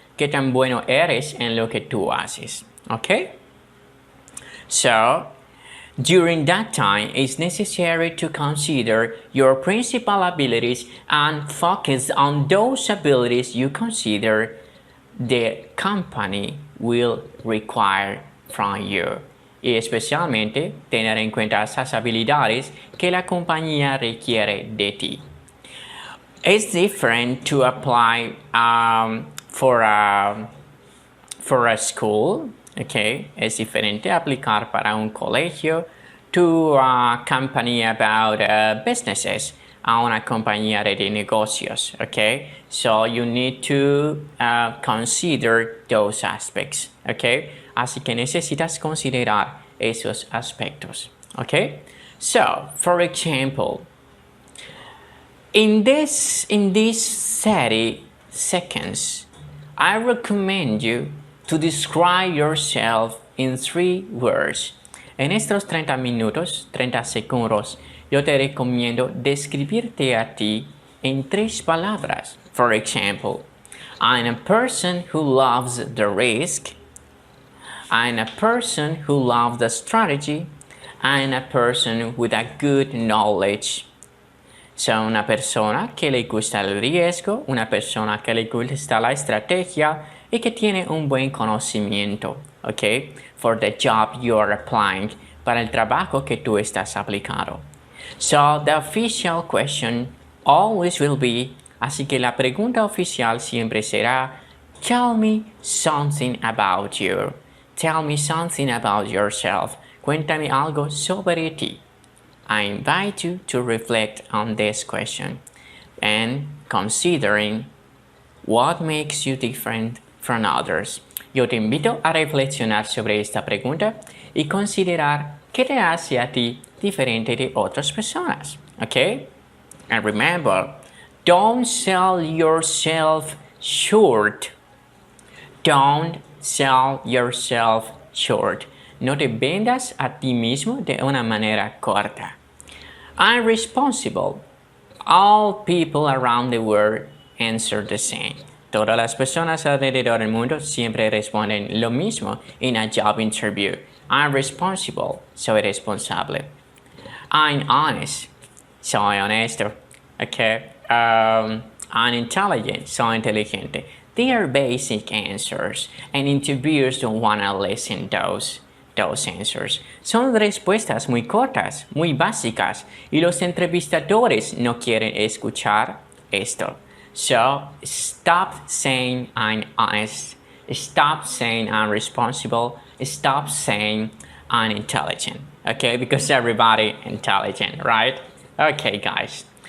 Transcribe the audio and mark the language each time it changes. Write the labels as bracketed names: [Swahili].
[Spanish] Qué tan bueno eres en lo que tú haces. [English] Okay? So, during that time, it's necessary to consider your principal abilities and focus on those abilities you consider the company will require from you. [Spanish] Y especialmente tener en cuenta esas habilidades que la compañía requiere de ti. [English] It's different to apply for a school, okay? [Spanish] Es diferente aplicar para un colegio, [English] to a company about businesses, [Spanish] a una compañía de negocios, okay? [English] So you need to consider those aspects, okay? [Spanish] Así que necesitas considerar esos aspectos, okay? [English] So, for example, in these 30 seconds, I recommend you to describe yourself in 3 words. [Spanish] En estos 30 minutos, 30 segundos, yo te recomiendo describirte a ti en 3 palabras. [English] For example, I'm a person who loves the risk. I'm a person who loves the strategy. I'm a person with a good knowledge. [Spanish] Soy una persona que le gusta el riesgo, una persona que le gusta la estrategia y que tiene un buen conocimiento, okay? [English] For the job you are applying, [Spanish] para el trabajo que tú estás aplicando. [English] So the official question always will be, [Spanish] así que la pregunta oficial siempre será, [English] tell me something about you. Tell me something about yourself. [Spanish] Cuéntame algo sobre ti. [English] I invite you to reflect on this question and considering what makes you different from others. [Spanish] Yo te invito a reflexionar sobre esta pregunta y considerar qué te hace a ti diferente de otras personas. [English] Okay? And remember, don't sell yourself short. Don't sell yourself short. [Spanish] No te vendas a ti mismo de una manera corta. [English] I'm responsible. All people around the world answer the same. [Spanish] Todas las personas alrededor del mundo siempre responden lo mismo en [English] a job interview. I'm responsible. [Spanish] Soy responsable. [English] I'm honest. [Spanish] Soy honesto. [English] Okay. I'm intelligent. [Spanish] Soy inteligente. [English] They are basic answers, and interviewers don't want to listen those answers. [Spanish] Son respuestas muy cortas, muy básicas, y los entrevistadores no quieren escuchar esto. [English] So, stop saying I'm honest. Stop saying I'm responsible. Stop saying I'm intelligent. Okay, because everybody intelligent, right? Okay, guys.